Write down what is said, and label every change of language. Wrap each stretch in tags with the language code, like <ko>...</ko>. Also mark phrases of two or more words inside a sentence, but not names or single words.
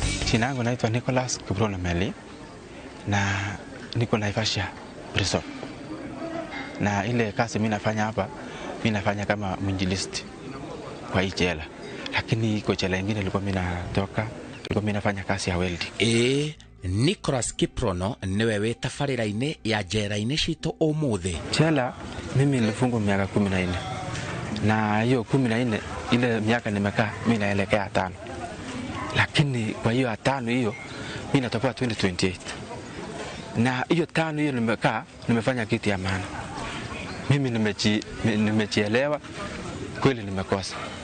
<sw>Jina langu naitwa Nicholas Kiprono Meli na niko Naivasha prison. Na ile kazi mimi nafanya hapa, mimi nafanya kama mwinjilisti kwa hii jela. Lakini iko jela nyingine nilikuwa mimi natoka, nilikuwa mimi nafanya kazi ya welding.</sw> <ki>Nicholas Kiprono niwe wetabarĩra-inĩ ya njera-inĩ citũ ũmũthĩ.</ki> <sw>Jela mimi nilifungwa miaka 14. Na hiyo 14 ile miaka nimekaa mimi naelekea 5. Lakini kwa hiyo 5 hiyo mimi natoka 2028. Na hiyo 5 hiyo nimekaa nimefanya kitu ya maana. Mimi nimejielewa kweli nimekosa.</sw>